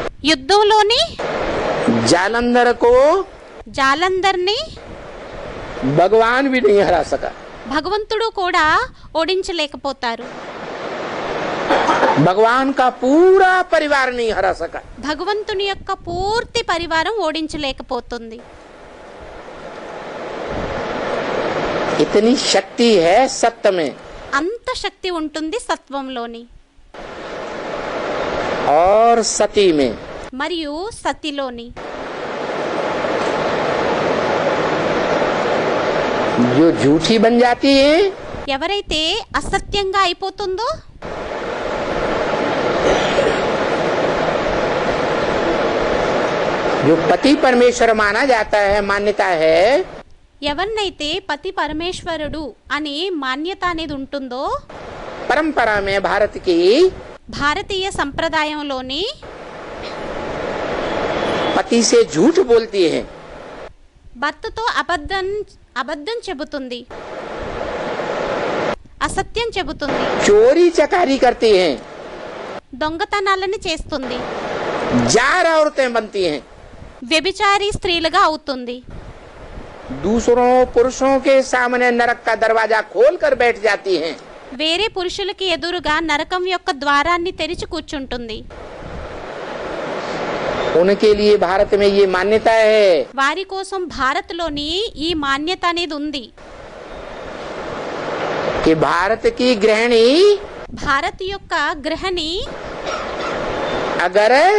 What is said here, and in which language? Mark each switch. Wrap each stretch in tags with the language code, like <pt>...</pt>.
<te>యుద్ధంలోని</te> <hi>जालंधर को</hi> <te>జాలంధర్ని</te> <hi>भगवान भी नहीं हरा सका।</hi> <te>భగవంతుడు కూడా ఓడించలేకపోతారు.</te> <hi>भगवान का पूरा परिवार नहीं हरा सका।</hi> <te>భగవంతుని యొక్క పూర్తి పరివారం ఓడించలేకపోతుంది.</te> <hi>इतनी शक्ति है सत्य में</hi> <te>అంత శక్తి ఉంటుంది సత్వంలోని</te> <hi>और सती में।</hi> <te>మరియు సతిలోని.</te> <hi>जो झूठी बन जाती है</hi> <te>ఎవరైతే అసత్యంగా అయిపోతుందో</te> <hi>जो पति परमेश्वर माना जाता है, मान्यता है,</hi> <te>ఎవరినైతే పతి పరమేశ్వరుడు అని మాన్యత అనేది ఉంటుందో</te> <hi>परंपरा में भारत की</hi> <te>భారతీయ సంప్రదాయంలోని</te> <hi>पति से झूठ बोलती है,</hi> <te>భర్తతో అబద్ధం చెబుతుంది, అసత్యం చెబుతుంది,</te> <hi>चोरी चकारी करती हैं,</hi> <te>దొంగతనాలను చేస్తుంది,</te> <hi>जार औरतें बनती हैं,</hi> <te>వ్యభిచారి స్త్రీలుగా అవుతుంది,</te> <hi>दूसरों पुरुषों के सामने नरक का दरवाजा खोल कर बैठ जाती हैं,</hi> <te>వేరే పురుషులకి ఎదురుగా నరకం యొక్క ద్వారాన్ని తెరిచి కూర్చుంటుంది.</te> <hi>उनके लिए भारत में ये मान्यता है</hi> <te>వారి కోసం భారత్లోని ఈ మాన్యత అనేది ఉంది.</te> <hi>कि भारत की गृहिणी</hi> <te>భారత్ యొక్క గృహిణి</te> <hi>अगर</hi>